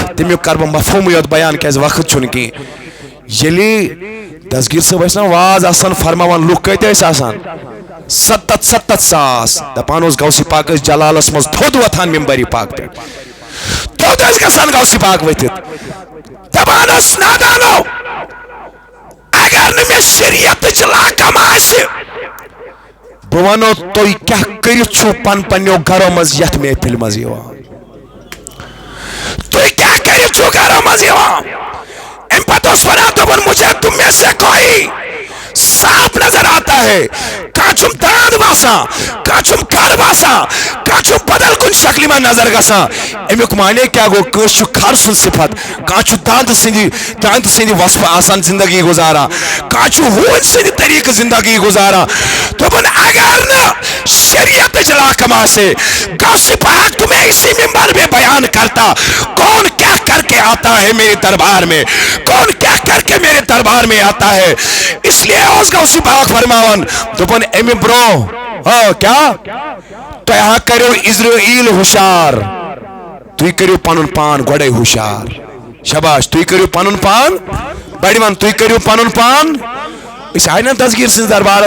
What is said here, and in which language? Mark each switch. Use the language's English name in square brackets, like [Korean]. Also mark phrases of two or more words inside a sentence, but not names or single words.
[Kashmiri] تمیُک کرٕ بہٕ مفہوٗمٕے یوت بیان کیازِ وقت چھُنہٕ کینٛہہ ییٚلہِ دسگیٖر صٲب ٲسۍ نا واز آسان فرماوان لُکھ کۭتیاہ ٲسۍ آسان 77 ساس دپان اوس غوث پاک ٲسۍ جلالس منٛز تھوٚد وۄتھان ممبرِ پاک پٮ۪ٹھ تھوٚد ٲسۍ گژھان غوث پاک ؤتھِتھ دپان ٲس نادانو اگر نہٕ مےٚ شریعتٕچ لاکم آسہِ بہٕ ونو تُہۍ کیاہ کٔرِتھ چھُو پننیو گرو منٛز یتھ محفِلہِ منٛز یِوان تُہۍ کیاہ کٔرِتھ چھُو گرو منٛز یِوان امہِ پتہٕ اوس ونان دوٚپُن [Urdu] مجھے تم میں سے کوئی صاف نظر آتا ہے [Kashmiri] کانٛہہ چھُم داند باسان کانٛہہ چھُم کھر باسان کانٛہہ چھُم بدل کُنہِ شکلہِ منٛز نظر گژھان امیُک معنے کیاہ گوٚو کٲنٛسہِ چھُ کھر سُنٛد صفت کانٛہہ چھُ داندٕ سٕنٛدِ وصفہٕ آسان زندگی گُزاران کانٛہہ چھُ ہوٗنۍ سٕنٛدِ طریٖقہٕ زندگی گُزاران دوٚپُن اگر نہٕ شریعتٕچ لاکم آسے غوث پاک [Urdu] تمہیں اسی ممبر میں بیان کرتا کون کیا کر کے آتا ہے میرے دربار میں کون کیا کر کے میرے دربار میں آتا ہے اس لیے [Kashmiri] اس غوث پاک فرماون دوٚپُن امہِ برونٛہہ کیا تُہۍ ہا کٔرِو اسرائیل ہُشار تُہۍ کٔرِو پنُن پان گۄڈے ہُشار شاباش تُہۍ کٔرِو پنُن پان بڑِ ون تُہۍ کٔرِو پنُن پان أسۍ آیہِ نا دسگیٖر سٕنٛدِس دربارس